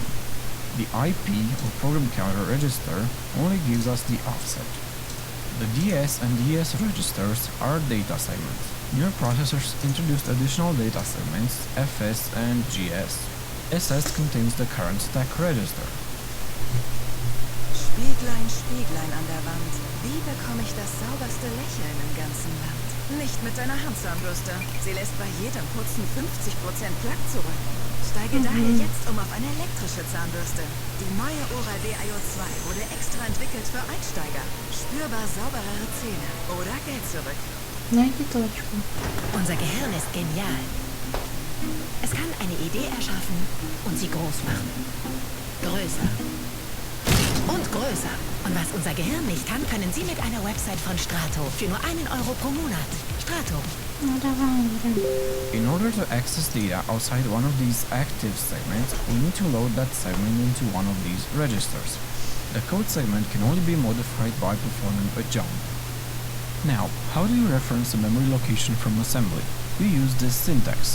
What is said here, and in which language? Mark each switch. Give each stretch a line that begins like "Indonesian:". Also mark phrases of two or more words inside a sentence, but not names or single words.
English: The IP, or program counter register, only gives us the offset. The DS and DS registers are data segments. Newer processors introduced additional data segments, FS and GS. SS contains the current stack register.
German: Spieglein, Spieglein an der Wand, wie bekomme ich das sauberste Lächeln im ganzen Land? Nicht mit deiner Handzahnbürste. Sie lässt bei jedem Putzen 50% Plack zurück. Steige daher jetzt auf eine elektrische Zahnbürste. Die neue Oral-B IO2 wurde extra entwickelt für Einsteiger. Spürbar sauberere Zähne oder Geld zurück.
Russian: Найди точку.
German: Unser Gehirn ist genial. Es kann eine Idee erschaffen und sie groß machen. Größer. Und größer. Und was unser Gehirn nicht kann, können Sie mit einer Website von Strato für nur €1 pro Monat. Strato.
Russian: Ну давай, Ира.
English: In order to access data outside one of these active segments, we need to load that segment into one of these registers. The code segment can only be modified by performing a jump. Now, how do you reference a memory location from assembly? We use this syntax.